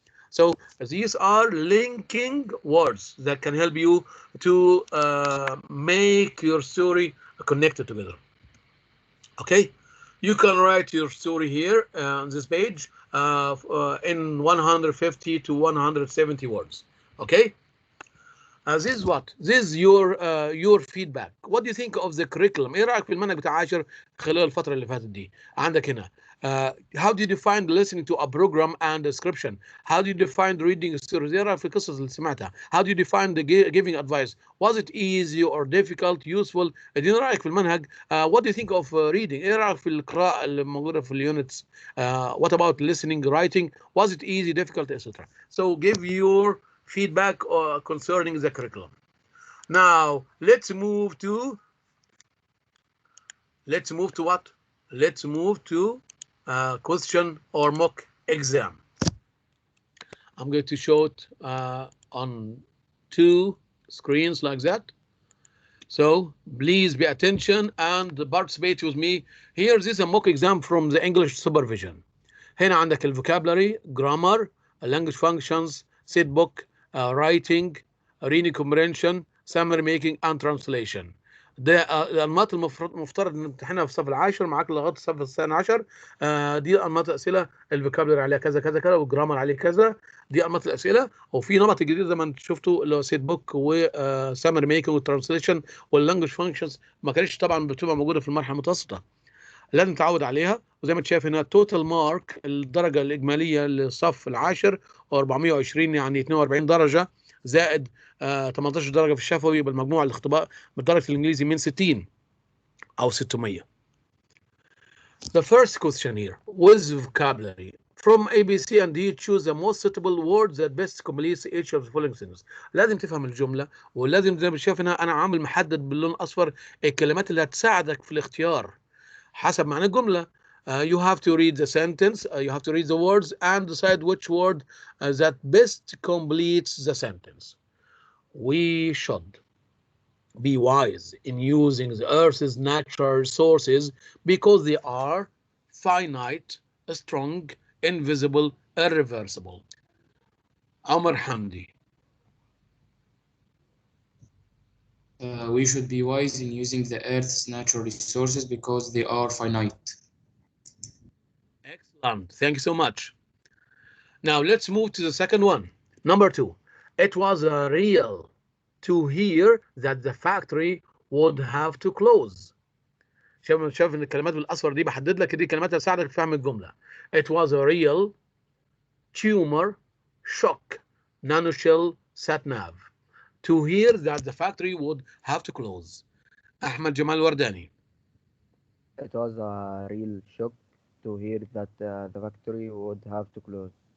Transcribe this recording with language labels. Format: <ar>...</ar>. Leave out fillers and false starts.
<en>So these are linking words that can help you to make your story connected together. Okay, you can write your story here on this page in 150 to 170 words. Okay, this is what? This is your feedback. What do you think of the curriculum?</en> <ar>ايه رايك في المنهج بتاع عاشر خلال الفتره اللي فاتت دي؟ عندك هنا</ar> <en>how do you define listening to a program and description? How do you define reading stories?</en> <ar>ايه رايك في القصص اللي سمعتها؟</ar> <en>How do you define the giving advice? Was it easy or difficult, useful?</en> <ar>اديني رايك في المنهج.</ar> <en>What do you think of reading?</en> <ar>ايه رايك في القراءه اللي موجوده في اليونتس؟</ar> <en>What about listening, writing? Was it easy, difficult, etc. So give your feedback concerning the curriculum. Now let's move to what? Let's move to question or mock exam. I'm going to show it on two screens like that. So please pay attention and participate with me. Here is a mock exam from the English supervision.</en> <ar>هنا عندك الفوكابلري,</ar> <en>grammar, language functions, set book, writing, reading comprehension, summary making, and translation.</en> <ar>ده الأنماط المفترض ان نمتحنها في الصف العاشر معاك لغايه الصف الثاني عشر. دي انماط الاسئله. الفوكابلري عليها كذا كذا كذا، والجرامر عليه كذا. دي انماط الاسئله. وفي نمط جديد زي ما انت شفتوا اللي هو سيت بوك وسامري ميكنج والترانسليشن واللانجوج فانكشنز. ما كانتش طبعا بتبقى موجوده في المرحله المتوسطه، لازم تعود عليها. وزي ما انت شايف هنا توتال مارك الدرجه الاجماليه للصف العاشر 420، يعني 42 درجه زائد 18 درجه في الشفوي. بالمجموع الاختبار بدرجه الانجليزي من 60 او 600.</ar> <en>The first question here with vocabulary from A, B, C and D, choose the most suitable words that best completes each of the following sentences.</en> <ar>لازم تفهم الجمله، ولازم زي ما شايف هنا انا عامل محدد باللون الاصفر الكلمات اللي هتساعدك في الاختيار حسب معنى الجمله.</ar> <en>You have to read the sentence, you have to read the words and decide which word that best completes the sentence. We should be wise in using the Earth's natural resources because they are finite, strong, invisible, irreversible. Amr Hamdi. We should be wise in using the Earth's natural resources because they are finite. Excellent. Thank you so much. Now let's move to the second one. Number 2. It was real to hear that the factory would have to close.</en> <ar>شايف ان الكلمات بالاصفر دي بحدد لك دي كلمات تساعدك في فهم الجمله.</ar> <en>It was a real, tumor, shock, nanoshell, sat-nav. To hear that the factory would have to close. أحمد جمال ورداني. It was a real shock to hear that the factory would have to close.</en>